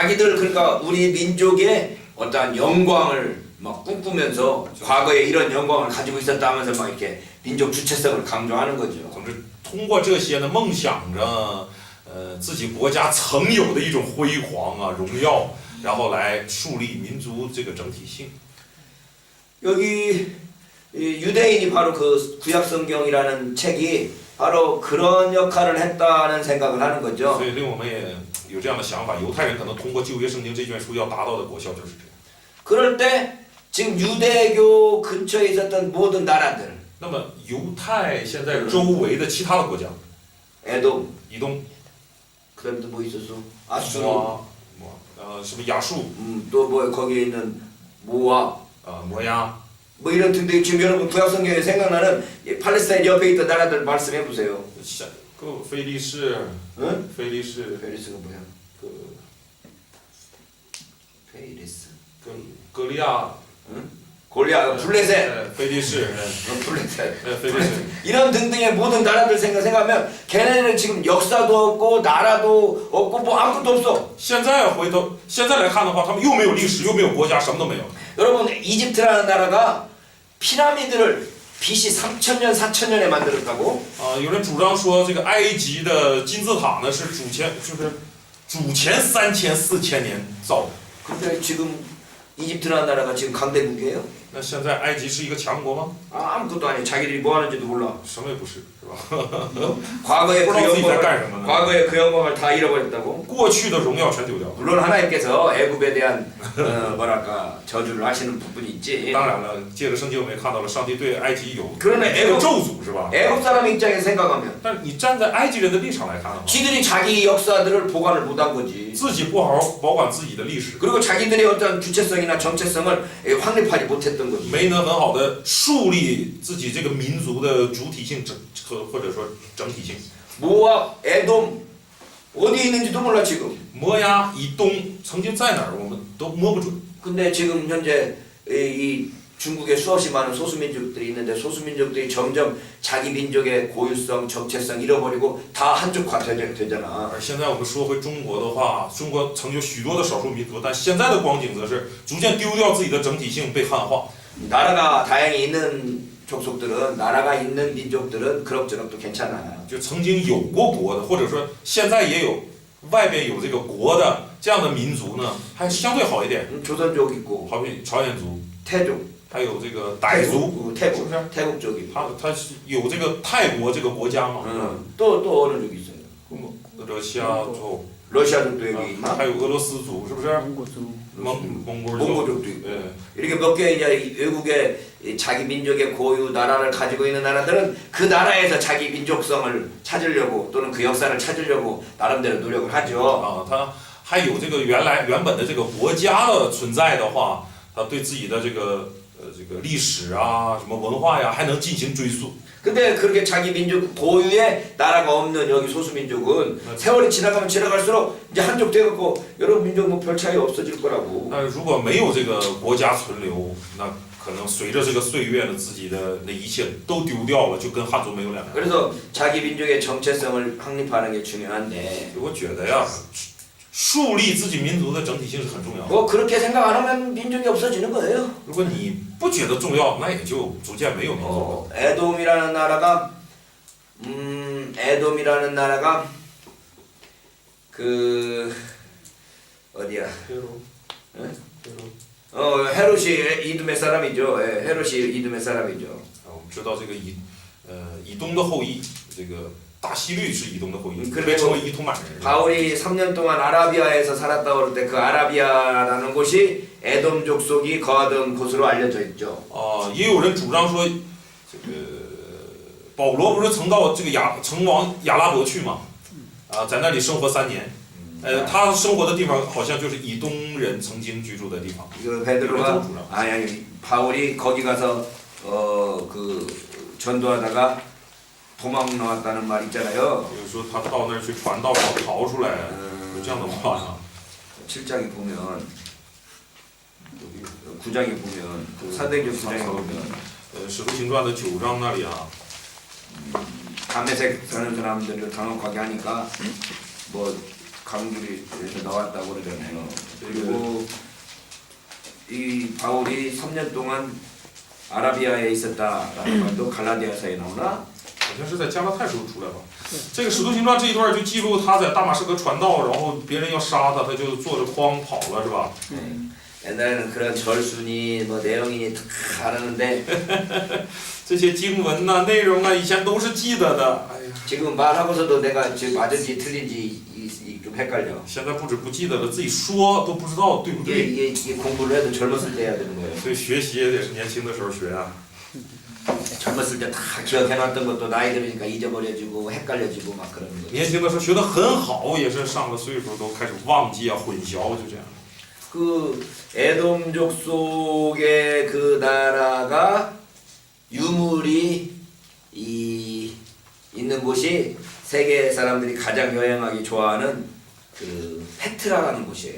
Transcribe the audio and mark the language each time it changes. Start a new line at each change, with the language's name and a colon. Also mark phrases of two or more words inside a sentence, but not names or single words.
Korean: 자기들 그러니까 우리 민족의 어떠한 영광을 막 꿈꾸면서 과거에 이런 영광을 가지고 있었다 하면서 막 이렇게 민족 주체성을 강조하는 거죠.
Chinese: 总之，通过这些呢，梦想着自己国家曾有的一种辉煌啊、荣耀，然后来树立民族这个整体性。
Korean: 여기 유대인이 바로 그 구약성경이라는 책이 바로 그런 역할을 했다는 생각을 하는 거죠.
Chinese: 所以令我们也有这样的想法，犹太人可能通过旧约圣经这卷书要达到的果效就是这样。
Korean: 그럴 때 지금 유대교 근처에 있었던 모든 나라들
Chinese: 那么犹太现在周围的其他的国家，
Korean: 에돔
Chinese: 以东、
Korean: 그다음에 또 뭐 있었어? 아수르
Chinese: 什么亚述、
Korean: 또 뭐 거기에 있는 모압
Chinese: 摩押，
Korean: 뭐 이런 등등 지금 여러분 구약성경에 생각나는 팔레스타인 옆에 있던 나라들 말씀해 보세요.
Chinese: 个菲利士，
Korean: 응?
Chinese: 菲利士，
Korean: 페리스가 뭐야?
Chinese: 个
Korean: 페리스.
Chinese: 格利亚，
Korean: 골리앗, 블레셋.
Chinese: 菲利士，
Korean: 블레셋.
Chinese: 菲利士。
Korean: 이런 등등의 모든 나라들 생각하면 걔네는 지금 역사도 없고 나라도 없고 뭐 아무것도 없어.
Chinese: 现在来看的话，他们又没有历史，又没有国家，什么都没有。
Korean: 여러분 이집트라는 나라가 피라미드를 BC 3000년, 4000년에 만들었다고?
Chinese: 有人主张说，这个埃及的金字塔呢是主前3000、4000年造的。
Korean: 근데 지금 이집트라는 나라가 지금 강대국이에요?
Chinese: 那现在埃及是一个强国吗？
Korean: 아무것도 아니에요. 자기들이 뭐 하는지도 몰라.
Chinese: 什么也不是，是吧？
Korean: 과거의 그
Chinese: 不知道自己在
Korean: 영광을
Chinese: 干什么呢？
Korean: 과거의 그 영광을 다 잃어버렸다고?
Chinese: 过去的荣耀全丢掉了。
Korean: 물론 하나님께서 애굽에 대한 뭐랄까 저주를 하시는 부분이 있지.
Chinese: 当然了，借着圣经我们也看到了，上帝对埃及有
Korean: 그러나
Chinese: 这个
Korean: 애굽
Chinese: 咒诅，是吧？
Korean: 애굽 사람 입장에서 생각하면
Chinese: 但是你站在埃及人的立场来看的话，
Korean: 지들이 자기 역사들을 보관을 못한 거지.
Chinese: 自己不好好保管自己的历史，
Korean: 그리고 자기들의 어떤 주체성이나 정체성을 확립하지 못했던 거지.
Chinese: 没能很好的树立自己这个民族的主体性或者说整体性。
Korean: 모압, 에돔 어디에 있는지도 몰라 지금.
Chinese: 摩押以东曾经在哪儿，我们都摸不准。
Korean: 근데 지금 현재 이 중국에 수없이 많은 소수민족들이 있는데 소수민족들이 점점 자기 민족의 고유성, 정체성 잃어버리고 다 한족화 되잖아.
Chinese: 而现在我们说回中国的话，中国曾有许多的少数民族，但现在的光景则是逐渐丢掉自己的整体性，被汉化。
Korean: 나라가 다양히 있는 족속들은 나라가 있는 민족들은 그럭저럭 또 괜찮아.
Chinese: 就曾经有过国的，或者说现在也有外边有这个国的这样的民族呢，还相对好一点。
Korean: 조선족 있고
Chinese: 好比朝鲜族，
Korean: 태족,
Chinese: 还有这个傣族，
Korean: 태국,
Chinese: 是不是？
Korean: 태국족 있고.
Chinese: 他是有这个泰国这个国家嘛？
Korean: 또 어느 족 있어요? 러시아族， 러시아족도 여기 있나?
Chinese: 还有俄罗斯族，是不是？ 몽골族，
Korean: 몽고족도 있고.
Chinese: 对。
Korean: 이렇게 몇 개 이제 외국의 자기 민족의 고유 나라를 가지고 있는 나라들은 그 나라에서 자기 민족성을 찾으려고 또는 그 역사를 찾으려고 나름대로 노력을 하죠.
Chinese: 它还有这个原本的这个国家的存在的话，它对自己的这个历史啊、什么文化呀，还能进行追溯。
Korean: 근데 그렇게 자기 민족 고유의 나라가 없는 여기 소수민족은 세월이 지나가면 지나갈수록 이제 한족 돼갖고 여러 민족 뭐 별 차이 없어질 거라고.
Chinese: 但是如果没有这个国家存留，那可能随着这个岁月呢，自己的那一切都丢掉了，就跟汉族没有两样。
Korean: 그래서 자기 민족의 정체성을 확립하는 게 중요한데
Chinese: 我觉得呀，树立自己民族的整体性是很重要的。
Korean: 뭐 그렇게 생각 안 하면 민족이 없어지는 거예요.
Chinese: 如果你不觉得重要，那也就逐渐没有民族了。
Korean: 에돔이라는 나라가 에돔이라는 나라가 그 어디야? 헤롯이 이두메 사람이죠. 헤롯이 이두메 사람이죠.
Chinese: 我们知道这个以东的后裔，这个大希律是以东的后裔，
Korean: 그리고
Chinese: 被称为以土满人。
Korean: 바울이 3년 동안 아라비아에서 살았다 그럴 때 그 아라비아라는 곳이 에돔 족속이 거하던 곳으로 알려져 있죠.
Chinese: 也有人主张说，这个保罗不是曾到这个曾往亚拉伯去吗？在那里生活3年。他生活的地方好像就是以东人曾经居住的地方。
Korean: 그 베드로가 아니 바울이 거기 가서 그 전도하다가 도망 나왔다는 말 있잖아요.
Chinese: 就是说他到那儿去传道逃出来，有这样的话呀。
Korean: 7장에 보면 9장에 보면 사도행전 9장에 보면
Chinese: 使徒行传的9章那里啊，
Korean: 담에색 사는 사람들을 당혹하게 하니까 뭐 강길에서 나왔다고 그러잖아요. 그리고 이 바울이 3년 동안 아라비아에 있었다라는 말도 갈라디아서에 나오나?
Chinese: 好像是在加拉太书出来吧。这个使徒行传这一段就记录他在大马士革传道，然后别人要杀他，他就坐着筐跑了，是吧？
Korean: 옛날에는 그런 절순이 뭐 내용이 다 하는데
Chinese: 这些经文呐、内容啊，以前都是记得的。哎呀，
Korean: 지금 말하고서도 내가 지금 맞은지 틀린지 좀 헷갈려.
Chinese: 现在不止不记得了，自己说都不知道对不对。
Korean: 이게 공부를 해도 젊었을 때 해야 되는 거예요.
Chinese: 所以学习也得是年轻的时候学啊。
Korean: 젊었을 때 다 기억해놨던 것도 나이 들으니까 잊어버려지고 헷갈려지고 막 그러는 거예요.
Chinese: 年轻的时候学得很好，也是上了岁数都开始忘记啊、混淆，就这样。
Korean: 그 에돔 족속의 그 나라가 유물이 있는 곳이 세계 사람들이 가장 여행하기 좋아하는 그 페트라라는 곳이에요.